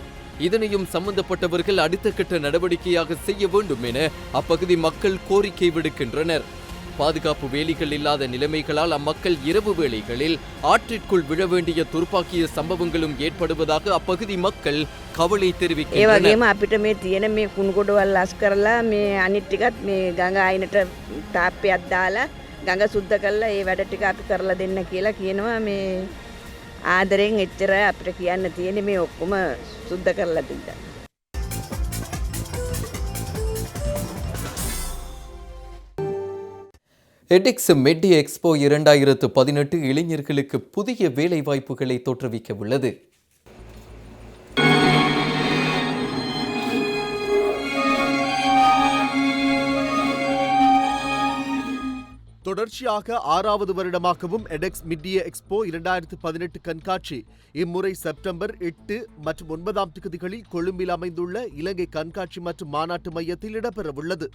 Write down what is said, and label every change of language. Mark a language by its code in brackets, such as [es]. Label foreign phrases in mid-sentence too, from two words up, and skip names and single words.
[ta] இதனையும் சம்பந்தப்பட்டவர்கள் அடுத்த கட்ட நடவடிக்கையாக செய்ய வேண்டும் என அப்பகுதி மக்கள் கோரிக்கை விடுக்கின்றனர். பாதுகாப்பு வேலிகள் இல்லாத நிலைமைகளால் அம்மக்கள் இரவு வேளைகளில் ஆற்றிற்குள் விழ வேண்டிய துர்ப்பாக்கிய சம்பவங்களும் ஏற்படுவதாக அப்பகுதி மக்கள் கவலை தெரிவிக்கின்றனர். [si] අපිට මේ තියෙන මේ කුණුකොඩවල් ලස් කරලා මේ අනිත් ටිකත් මේ ගඟ අයිනට තාප්පයක් දාලා ගඟ සුද්ධ කරලා ඒ වැඩ ටික අපි කරලා දෙන්න කියලා කියනවා. මේ ආදරෙන් එච්චර අපිට කියන්න තියෙන්නේ මේ ඔක්කොම සුද්ධ කරලා දෙන්න. [ta] எடெக்ஸ் மெட்டி எக்ஸ்போ 2018 இளைஞர்களுக்கு புதிய வேலை வாய்ப்புகளை தோற்றுவிக்க உள்ளது. தொடர்ச்சியாக 6வது வருடமாகவும் எடெக்ஸ் மிட்இய எக்ஸ்போ 2018 கண்காட்சி இம்முறை செப்டம்பர் 8 மற்றும் 9ஆம் தேதிகளில் கொழும்பில் அமைந்துள்ள இலங்கை கண்காட்சி மற்றும் மாநாட்டு மையத்தில் இடம்பெறவுள்ளது.